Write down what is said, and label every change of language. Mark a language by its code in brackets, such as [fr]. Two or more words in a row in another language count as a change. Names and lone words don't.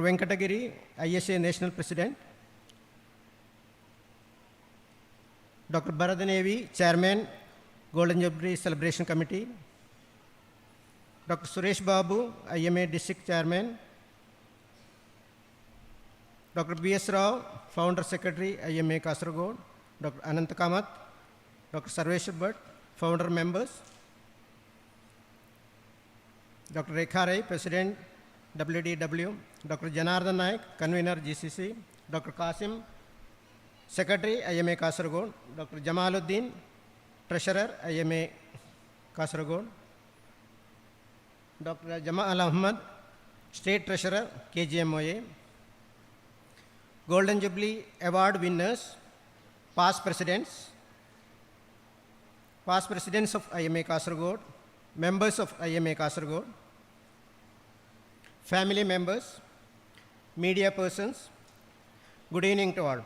[en] Venkatagiri, ISA National President, Dr. Bharadanevi, Chairman, Golden Jubilee Celebration Committee, Dr. Suresh Babu, IMA District Chairman, Dr. B.S. Rao, Founder Secretary, IMA Kasaragod, Dr. Anant Kamath, Dr. Sarvesh Bhatt, Founder Members, Dr. Rekha Rai, President, WDW, Dr. Janardhan Naik, Convener, GCC, Dr. Qasim, Secretary, IMA Kasaragod, Dr. Jamaluddin, Treasurer, IMA Kasaragod, Dr. Jamal Ahmad, State Treasurer, KGMOA, Golden Jubilee Award winners, past presidents of IMA Kasaragod, members of IMA Kasaragod, family members, media persons, good evening to all.